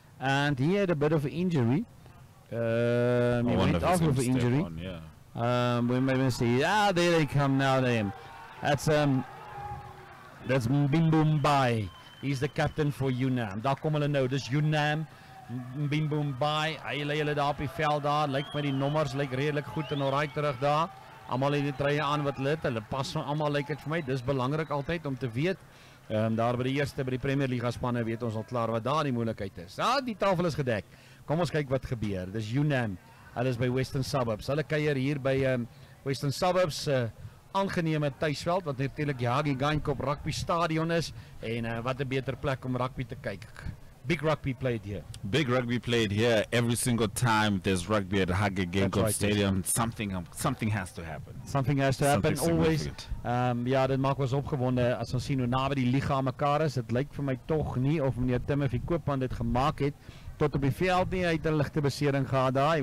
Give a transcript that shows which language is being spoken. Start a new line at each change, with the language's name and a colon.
English: And he had a bit of an injury. He went off with an injury. We maybe see. There they come now. That's Mbimbo Mbai. He's the captain for UNAM.
Afrikaans: Daar kom hulle nou. Dis UNAM. Mbimbo Mbai. Hy lê hulle daar op die veld daar. Lyk my die nommers lyk redelik goed en alright terug daar. Almal het die treie aan wat hulle het. Hulle pas van almal lyk dit vir my. Dis belangrik altyd om te weet. Daar by die eerste by die Premier Liga spanne weet ons al klaar wat daar die moeilikheid is. Die tafel is gedek. Kom ons kyk wat gebeur. Dis UNAM. Hulle is by Western Suburbs. Hulle kuier hier by Western Suburbs aangename tuisveld wat natuurlik die Hage Geingob Rugby Stadion is en wat 'n beter plek om rugby te kyk.
English: Big rugby played here. Big rugby played here every single time there's rugby at Hage Geingob right, Stadium. Something has to happen. Something has to happen Something always. significant.
Afrikaans: Ja, dit maak ons opgewonde as ons sien hoe naby die liga aan mekaar is. Dit lyk vir my tog nie of meneer Timothy Quipman dit gemaak het tot op die veld nie. Hy het 'n ligte besering gehad daar.